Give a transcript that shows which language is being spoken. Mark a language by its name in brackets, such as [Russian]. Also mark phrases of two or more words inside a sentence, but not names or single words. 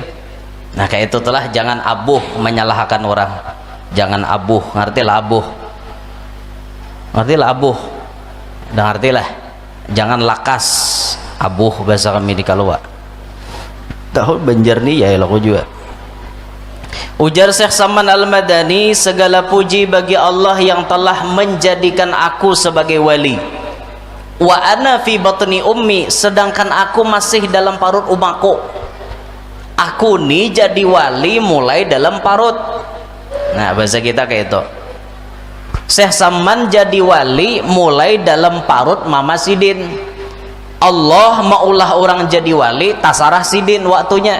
[Banjar] Nah kayak itu telah jangan abuh menyalahkan orang, jangan abuh, ngerti lah jangan lakas abuh bahasa kami di Kalua tahu Banjar nih ya lo juga. [Indonesian] Ujar Syekh Saman Al-Madani, segala puji bagi Allah yang telah menjadikan aku sebagai wali. [Arabic] وأنا في بطن أمي, [Banjar] sedangkan aku masih dalam parut umaku. Aku nih jadi wali mulai dalam parut. Nah bahasa kita kayak itu. Syekh Saman jadi wali mulai dalam parut mama sidin. Allah maulah orang jadi wali tasarah sidin waktunya.